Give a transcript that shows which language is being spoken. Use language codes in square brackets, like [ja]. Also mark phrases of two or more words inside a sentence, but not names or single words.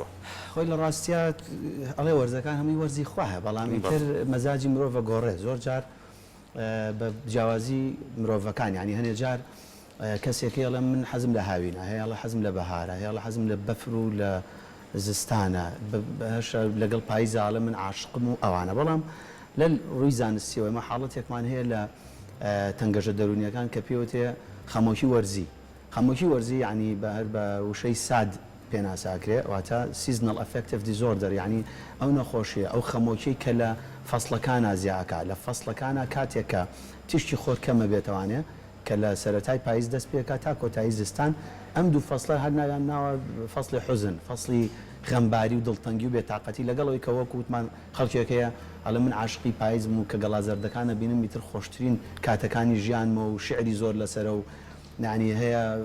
[ckb] خۆی لە ڕاستیە ئەڵێ وەرزەکان هەمووی وەرزی خواهە بەڵام ئیتر مەزاجی مرۆڤە گۆڕێ زۆر جار بە جیاوازی مرۆڤەکان یعنی هەنێ جار کەسێکی ئەڵێ من حەزم لە هاوینە هەیە ئەڵێ حەزم لە بەهارە هەیە ئەڵێ حەزم لە بەفر و لە زستانە لەگەڵ پاییزاڵە من عاشقم و ئەوانە بەڵام لە ڕووی زانستیەوەی مە حاڵەتێکمان هەیە لە تەنگەژە دەرونیەکان کە پێوتێ خەمۆکی وەرزی خەمۆکی وەرزی یعنی بە وشەی ساد پێناساکرێ واتە [en] seasonal affective disorder [ckb] یعنی ئەو نەخۆشیە ئەو خەمۆکی کە لە فەسڵەکانە زیاکە لە فەسڵەکانە کاتێکە تیشتی خۆر کەمە بێتوانێ کە لە سەرەتای پاییز دەست پێکە تا کۆتایی زستان ئەم دوو فەسڵە هەر ناویان ناوە فەسڵی حوزن فەسڵی غەمباری و دڵتەنگی و بێتاقەتی لەگەڵەوەی کە وەکووتمان خەڵکێکەیە ئەڵێ من عاشقی پاییزم و کە گەڵازەردەکانە بینم میتر خۆشترین کاتەکانی ژیانمە و شعری زۆر لەسەرە و نانی هەیە